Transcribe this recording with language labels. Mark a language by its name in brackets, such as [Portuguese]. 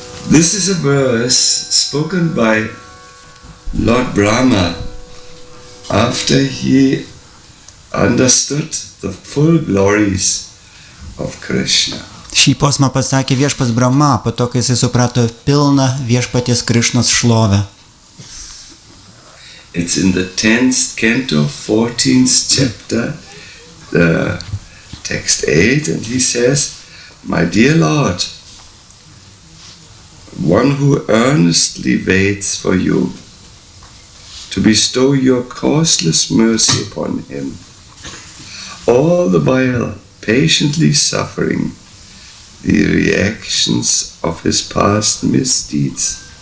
[English] This is a verse spoken by Lord Brahma after he understood the full glories of Krishna. [Lithuanian] Šį posmą pasakė viešpats Brahma, po to, kai jisai suprato pilną viešpaties Krišnos šlovę. [English] It's in the 10th canto, 14th chapter, text 8, and he says, "My dear Lord, one who earnestly waits for you to bestow your causeless mercy upon him, all the while patiently suffering the reactions of his past misdeeds,